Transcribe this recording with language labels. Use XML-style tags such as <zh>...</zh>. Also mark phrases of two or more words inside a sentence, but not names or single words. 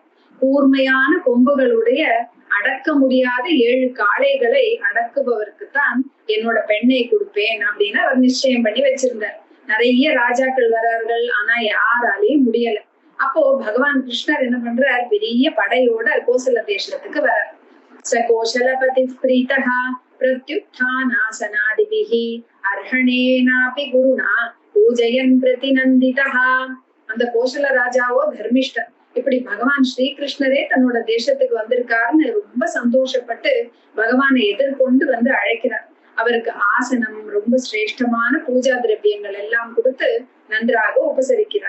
<ta>கூர்மையான கொம்புகளுடைய அடக்க முடியாத 7 காளைகளை அடக்குபவருக்கு தான் என்னோட பெண்ணை கொடுப்பேன் அப்படின்னு அவர் நிச்சயம் பண்ணி வச்சிருந்தார். நிறைய ராஜாக்கள் வரார்கள், ஆனா யாராலையும் முடியல. அப்போ பகவான் கிருஷ்ணர் என்ன பண்றார், பெரிய படையோட கோசல தேசத்துக்கு வரார்.</ta> <sa>स கோசலபதிः प्रीतः प्रत्युत्थानासनादिभिः अर्हणेनापि गुरुणा पूजयन् प्रतिनन्दितः.</sa> <ta>அந்த கோசல ராஜாவோ தர்மிஷ்டர். இப்படி பகவான் ஸ்ரீகிருஷ்ணரே தன்னோட தேசத்துக்கு வந்திருக்காருன்னு ரொம்ப சந்தோஷப்பட்டு பகவானை எதிர்கொண்டு வந்து அழைக்கிறார். அவருக்கு ஆசனம், ரொம்ப சிரேஷ்டமான பூஜா திரவியங்கள் எல்லாம் கொடுத்து நன்றாக உபசரிக்கிறார்.</ta>